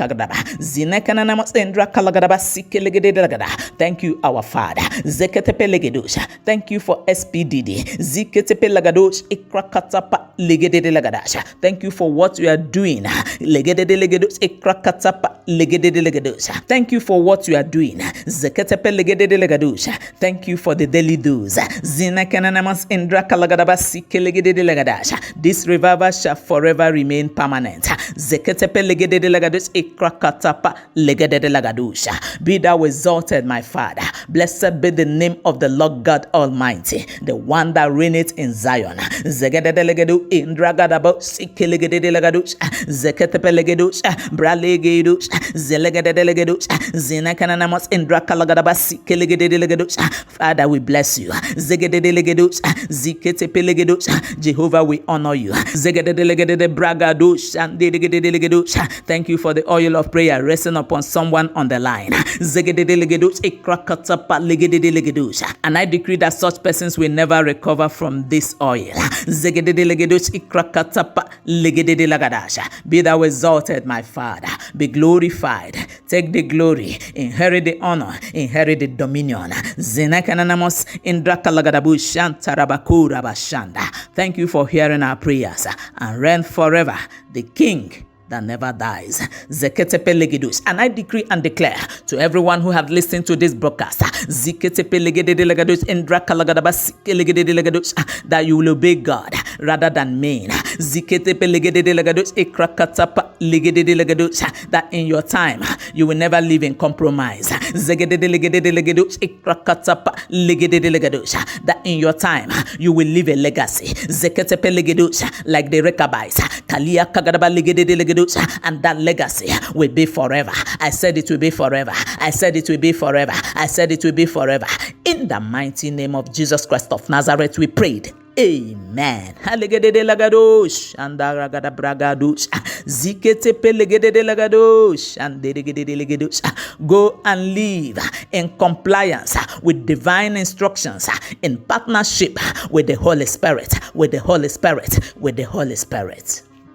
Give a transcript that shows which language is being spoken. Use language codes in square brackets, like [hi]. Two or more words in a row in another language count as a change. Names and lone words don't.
[en] Thank you, our Father. Thank you for SPDD. Ziketepe lagadosh ikrakatapa legedede lagadasha. Thank you for what you are doing. Legedede legedosh ikrakatapa legedede legedosh. Thank you for what you are doing. Zeketepe legedede legadosha. Thank you for the daily dose. Zinakananamas indraka lagadaba sike legedede lagadasha. This revival shall forever remain permanent. Zeketepe legedede lagadosh ikrakatapa legedede lagadosha. Be thou exalted, my Father. Blessed be the name of the Lord God Almighty, the one that reigneth in Zion. Zegedede legedu indragadaba sike legedede lagadosha. Zeketepe legedosh bralegedosh zelegedede legedosh zinakananamas indraka lagadaba sike legedede legedosh. Father, we bless you. Zegedede legedosh ziketepe legedosh. Jehovah, we honor you. Zegedede legedede bragadosh and dedegedede legedosh. Thank you for the oil of prayer resting upon someone on the line. Zegedede legedosh ikrakatapa legedede legedosh. And I decree that such persons will never recover from this oil. Zegedede legedosh ikrakatapa legedede lagadasha. Be thou exalted, my Father. Be glorified. Take the glory. Inherit the honor. Inherit the dominion. Zenakananamos indrakalagadabushan tarabakura bashanda. Thank you for hearing our prayers and reign forever, the King that never dies. Zeketepe legedus. And I decree and declare to everyone who have listened to this broadcast, Ziketepe legedede legadus indrakalagadaba sike legedede legadus, that you will obey God rather than men. Ziketepe legedede legadus ikrakatapa legedede legadus, that in your time you will never live in compromise. Zegedede legedede legadus ikrakatapa legedede legadus, that in your time you will leave a legacy. Zeketepe legedus, like the Rechabites, Kalia kagadaba legedede legadus, and that legacy will be forever. I said it will be forever. I said it will be forever. I said it will be forever. In the mighty name of Jesus Christ of Nazareth, we prayed. Amen. Halegedede lagadosh and ragada bragadosh. Ziketepe legedede lagadosh and dedegedede legadosh. Go and live in compliance with divine instructions, in partnership with the Holy Spirit, with the Holy Spirit, with the Holy Spirit.